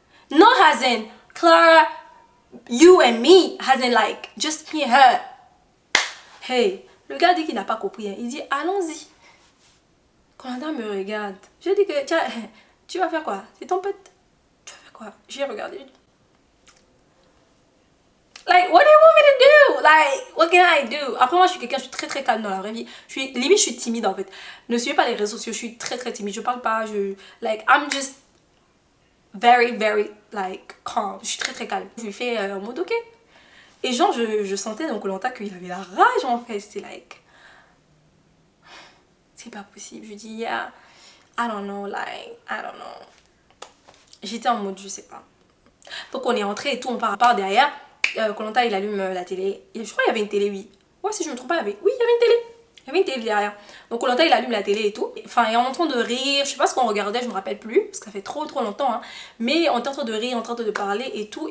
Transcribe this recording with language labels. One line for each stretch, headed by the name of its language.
English: Not Hazen, Clara, you and me, Hazen like, just me and her.
French: Hey, le gars dit qu'il n'a pas compris, hein. Il dit, allons-y. Koh-Lanta me regarde, je dis que, tu vas faire quoi? C'est ton pote? Tu vas faire quoi? J'ai regardé.
English: Like, what do you want me to do? Like, what can I do?
French: Après, moi, je suis très calme dans la vraie vie. Limite, je suis timide en fait. Ne suivez pas les réseaux sociaux, je suis très timide. Je parle pas,
English: like, I'm just very, like, calm.
French: Je suis très calme. Je lui fais en mode ok. Et genre, je sentais dans Koh-Lanta qu'il avait la rage en fait. C'est c'est pas possible. Je dis,
English: yeah, I don't know, like, I don't know.
French: J'étais en mode, je sais pas. Donc on est rentré et tout, on part derrière. Koh-Lanta, il allume la télé. Et je crois qu'il y avait une télé, oui. Ouais, si je me trompe pas, il y avait... Oui, il y avait une télé. Il y avait une télé derrière. Donc Koh-Lanta, il allume la télé et tout. Enfin, et on est en train de rire. Je sais pas ce qu'on regardait, je me rappelle plus. Parce que ça fait trop longtemps. Hein. Mais on était en train de rire, en train de parler et tout.